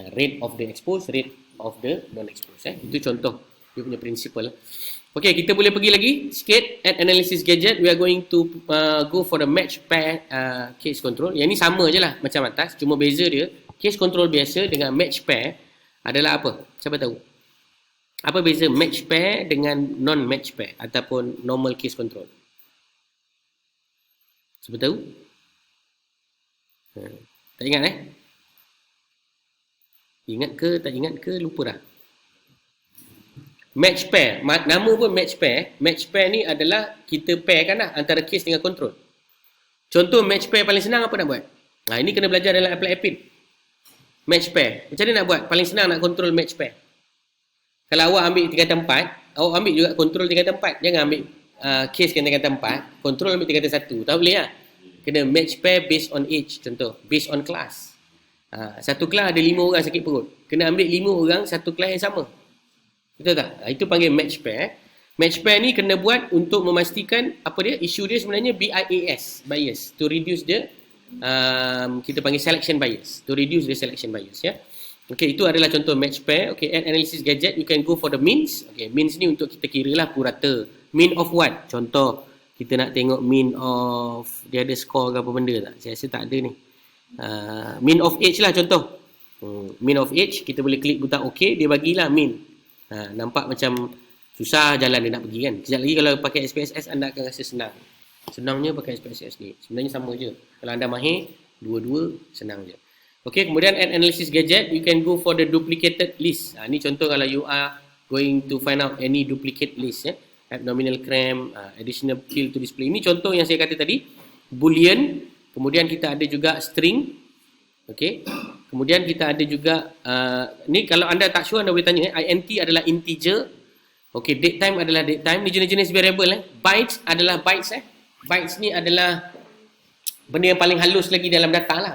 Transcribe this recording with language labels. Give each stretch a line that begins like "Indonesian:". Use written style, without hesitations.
English: Rate of the exposed, rate of the non-exposed.
Malay: Itu contoh dia punya principle. Okay, kita boleh pergi lagi sikit.
English: Add analysis gadget. We are going to go for the match pair case control.
Malay: Yang ni sama je lah macam atas. Cuma beza dia, case control biasa dengan match pair adalah apa? Siapa tahu? Apa beza match pair dengan non-match pair ataupun normal case control? Siapa tahu? Tak ingat Ingat ke, tak ingat ke, lupa dah. Match pair, nama pun match pair. Match pair ni adalah kita pairkan lah antara case dengan control. Contoh match pair paling senang apa nak buat? Ini kena belajar dalam apply APID. Match pair, macam mana nak buat? Paling senang nak control match pair. Kalau awak ambil tingkatan 4, awak ambil juga control tingkatan 4. Jangan ambil case tingkatan 4, control ambil tingkatan 1. Tak boleh lah. Kena match pair
English: based on age,
Malay: contoh. Based on class. Satu kelas ada 5 orang sakit perut. Kena ambil 5 orang satu kelas yang sama. Betul tak? Itu panggil match pair. Match pair ni kena buat untuk memastikan apa dia? Isu dia sebenarnya
English: BIAS, bias. To reduce the,
Malay: kita panggil
English: selection bias. To reduce the selection bias.
Malay: Okay, itu adalah contoh match pair.
English: Okay, add analysis gadget, you can go for the means. Okay, means
Malay: ni untuk kita kira lah purata.
English: Mean of what?
Malay: Contoh, kita nak tengok mean of, dia ada score ke apa benda tak? Saya rasa tak ada ni. Mean of age lah contoh. Mean of age, kita boleh klik butang OK, dia bagilah mean. Nampak macam susah jalan dia nak pergi kan. Sekejap lagi kalau pakai SPSS, anda akan rasa senang. Senangnya pakai SPSS ni. Sebenarnya sama je. Kalau anda mahir, dua-dua senang je.
English: Okay,
Malay: kemudian
English: add analysis gadget, you can go for the duplicated list.
Malay: Ni contoh kalau
English: you are going to find out any duplicate list. Abdominal cramp, additional field to display.
Malay: Ini contoh yang saya kata tadi. Boolean, kemudian kita ada juga string. Okay, kemudian kita ada juga, ni kalau anda tak sure, anda boleh tanya. int adalah integer. Okay, date time adalah date time. Ni jenis-jenis variable. Bytes adalah bytes. Bytes ni adalah benda yang paling halus lagi dalam data lah.